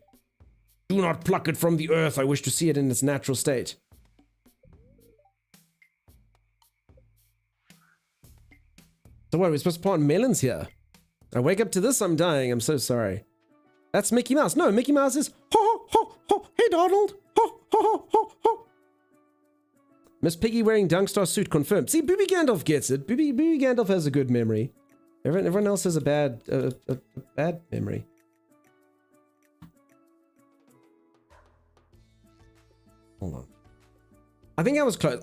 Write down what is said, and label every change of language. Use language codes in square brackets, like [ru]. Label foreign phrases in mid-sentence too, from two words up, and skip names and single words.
[en] Do not pluck it from the earth. I wish to see it in its natural state. So what, are we supposed to plant melons here? I wake up to this, I'm dying. I'm so sorry. That's Mickey Mouse. No, Mickey Mouse is ho ho ho. Hey Donald. Ho ho ho ho ho. Miss Piggy wearing Dunkstar suit confirmed. See, Booby Gandalf gets it. Booby Gandalf has a good memory. Everyone else has a bad memory. Hold on. I think I was close.